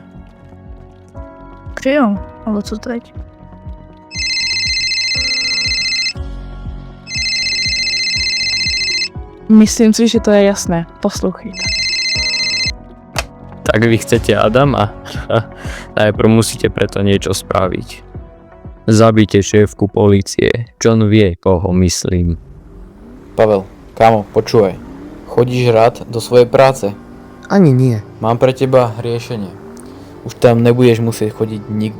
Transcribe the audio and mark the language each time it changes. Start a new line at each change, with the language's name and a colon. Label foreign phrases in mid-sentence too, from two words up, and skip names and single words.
Czech: Přijel, ale co teď? Myslím si, že to je jasné. Poslouchejte. Tak vy chcete Adama?
Slovak: Najprv musíte preto niečo spraviť. Zabite šéfku polície. John vie, koho myslím. Pavel, kámo, počúvaj. Chodíš rád do svojej práce? Ani nie. Mám pre teba riešenie. Už tam nebudeš musieť chodiť nikdy.